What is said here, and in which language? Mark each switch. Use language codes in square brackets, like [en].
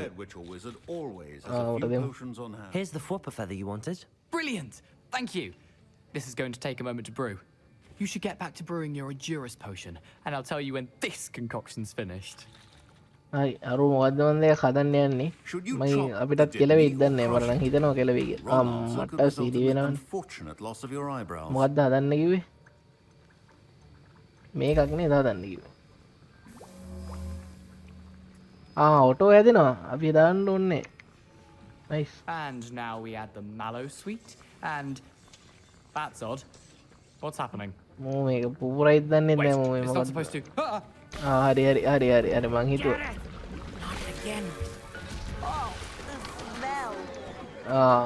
[en] Prepared witcher wizard always has a few potions on hand. Here's the flopper feather you wanted. Brilliant! Thank you. This is going to take a moment to brew. You should get back to brewing your Adurus potion, and I'll tell you when this concoction's finished. [si] හරි අරු මොකද්ද මන් දෙයක් හදන්න යන්නේ මම අපිටත් කෙලවෙයිද දන්නේ නැහැ මම නම් හිතනවා කෙලවෙයි කියලා මට සීරි වෙනවනේ [en] Unfortunate loss of your eyebrows. [si] මොකද්ද හදන්න කිව්වේ මේකක් නේද හදන්න කිව්වේ ඔටෝ හැදෙනවා අපි දාන්න ඕනේ nice [en] And now we add the mallow sweet, and that's odd. What's happening? [si] මෝ මේක පුපුරයිද දන්නේ [en] Wait, [si] නැහැ මෝ [en] it's not [si] මොකද්ද [en] supposed to. [si] හරි හරි හරි හරි හරි මං හිතුවා